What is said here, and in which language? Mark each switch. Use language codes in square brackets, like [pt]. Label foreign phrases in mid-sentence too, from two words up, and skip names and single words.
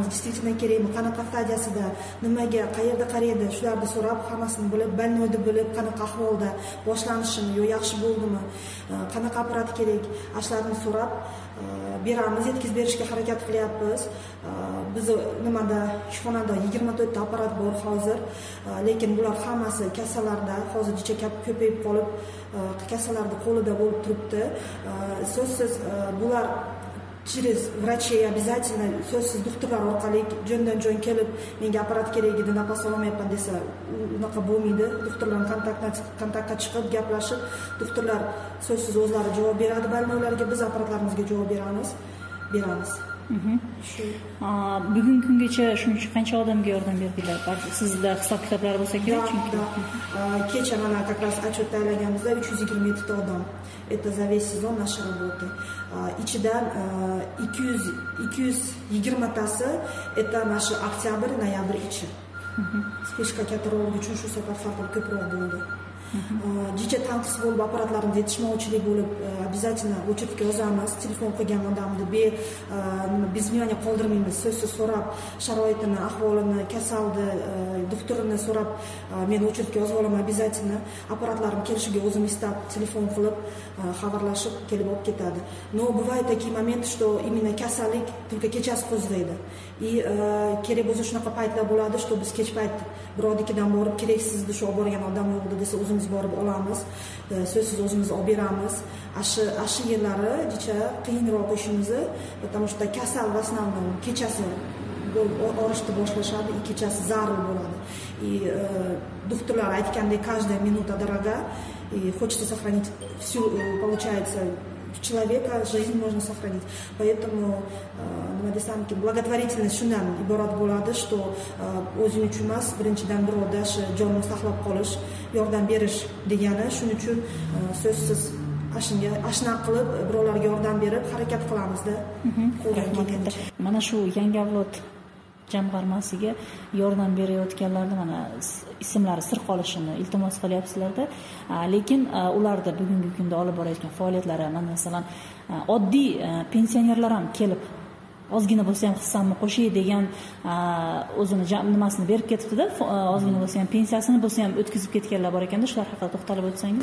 [uz] Действительно kerakmi, qanaqa stadiyasida, nimaga, qayerda qaraydi, shularni so'rab, hammasini bilib, больнойni bilib, qanaqa ahvolda, boshlanishimi yo yaxshi bo'ldimi, qanaqa apparat kerak, ashlarni so'rab beramiz, yetkazib berishga harakat qilyapmiz. Biz nimada ishxonada 24 ta apparat bor hozir, lekin bular hammasi kasallarda hozircha ko'payib qolib, kasallarda qo'lida bo'lib turibdi. So'zsiz bular [ru] через врачей обязательно, [uz] so'zsiz doktorlar orqali jondan-jon kelib, menga apparat kerak edi, nafas olmayapman desa, unaqa bo'lmaydi. Doktorlar kontaktga chiqib, gaplashib, doktorlar so'zsiz o'zlari javob beradi, balmolarga biz apparatlarimizga javob beramiz. shu bugungi kungacha shuncha qancha odamga yordam berdinglar? Sizda hisob kitoblar bo'lsa kerak, chunki kecha mana [ru] как раз отчет [uz] tayyorlaganimizda 327 ta odam. [ru] Это за весь сезон нашей работы. [uz] Ichidan 220 tasi [ru] это наши октябрь, ноябрь ichi. [uz] Speshka kattaroq uchun shu safar farqi ko'proq bo'ldi. Jicha tanqis bo'lib, apparatlarimiz yetishmovchilik bo'lib, обязательно o'chirtga yozamiz. Telefon qilgan odamni [ru] без внимания [uz] qoldirmaymiz. So'zsiz so'rab, sharoitini, ahvolini, kasalni, doktorini so'rab, men o'chirtga yozib olaman обязательно. Apparatlarim kelishiga o'zim istab telefon qilib, xabarlashib kelib olib ketadi. [ru] Но бывают такие моменты, что именно kasallik только [uz] kechasi qo'zg'aydi. И kerak bo'lsa shunaqa paytlar bo'ladi, что biz kech payt birovnikidan borib keraksizdi shu olib borgan odam yo'qdi desa o'zimiz borib olamiz, so'zsiz o'zimiz olib beramiz. Ashi yerlari jicha qiyinroq ishimizni, [ru] потому что [uz] kasal [ru] в основном [uz] kechasi orishni boshlashadi, kechasi zarur bo'ladi. И doktorlar aytgandek, [ru] каждая минута дорога, и хочется сохранить всю, получается, человека, жизнь можно сохранить. [uz] Поэтому nima desamki, благотворительность shundan iborat bo'ladi, что o'zing uchun emas, birinchidan birovda shu jonni saqlab qolish, yordam berish degani. Shuning uchun so'zsiz ashna qilib birovlarga yordam berib harakat qilamizda. Mana shu yangi avlod jamg'armasiga yordam berayotganlarni mana ismlari sir qolishini iltimos qilyapsizlarda, lekin ularda bugungi kunda olib borayotgan faoliyatlari, masalan, oddiy pensionerlar ham kelib ozgina bo'lsa ham hissamni qo'shay degan o'zini nimasini berib ketibdi-da, ozgina bo'lsa ham pensiyasini bo'lsa ham o'tkazib ketganlar bor ekanda, shular haqida to'xtalib o'tsangiz.